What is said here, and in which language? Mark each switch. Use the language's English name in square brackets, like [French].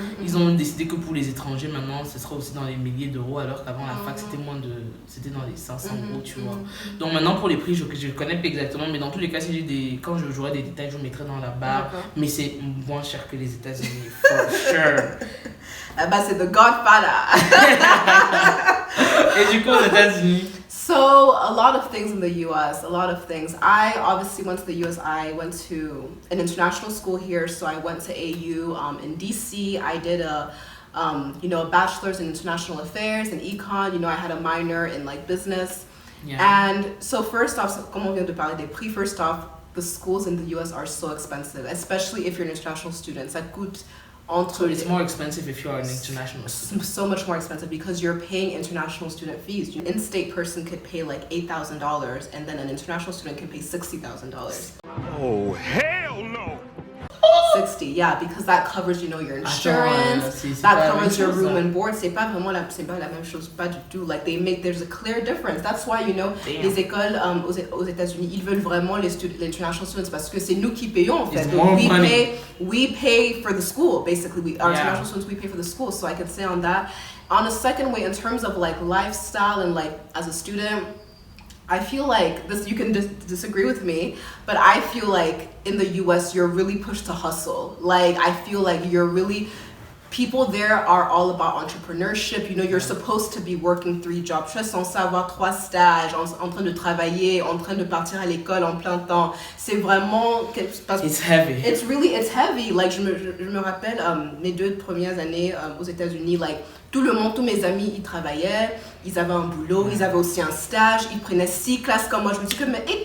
[French] Ils ont décidé que pour les étrangers maintenant, ce sera aussi dans les milliers d'euros, alors qu'avant la fac c'était dans les 500 euros, tu vois. Donc maintenant pour les prix, je connais pas exactement, mais dans tous les cas, quand j'aurai des détails, je vous mettrai dans la barre. Mais c'est moins cher que les États-Unis, [English] for sure. [French] Bah c'est the Godfather. Et du coup aux États-Unis. [English] So, a lot of things in the US, a lot of things. I obviously went to the US. I went to an international school here, so I went to AU in DC. I did a bachelor's in international affairs and econ. I had a minor in like business. And so first off, [French] comme on vient de parler des prix, [English] first off, the schools in the US are so expensive, especially if you're an international student. [French] Ça coûte [English] So it's more expensive if you are an international student. So much more expensive because you're paying international student fees. An in-state person could pay like $8,000 and then an international student can pay $60,000. Oh, hell no! 60, yeah, because that covers, your insurance, that covers your room and board. [French] C'est pas la même chose, pas du tout. [English] Like there's a clear difference. That's why, [French] les écoles aux États-Unis, ils veulent vraiment les international students parce que c'est nous qui payons en fait. [English] We pay for the school, basically. Our international students, we pay for the school. So I could say on that. On a second way, in terms of like lifestyle and like as a student, I feel like this, you can disagree with me, but I feel like in the US, you're really pushed to hustle. Like, I feel like you're really, people there are all about entrepreneurship. You know, you're supposed to be working 3 jobs. [French] Tu es censé avoir 3 stages, en train de travailler, en train de partir à l'école en plein temps. C'est vraiment... [English] It's heavy. It's heavy. [French] Like, je me rappelle mes 2 premières années aux États-Unis, like, tout le monde, tous mes amis, ils travaillaient, ils avaient un boulot, ils avaient aussi un stage, ils prenaient 6 classes comme moi. Je me dis que, mais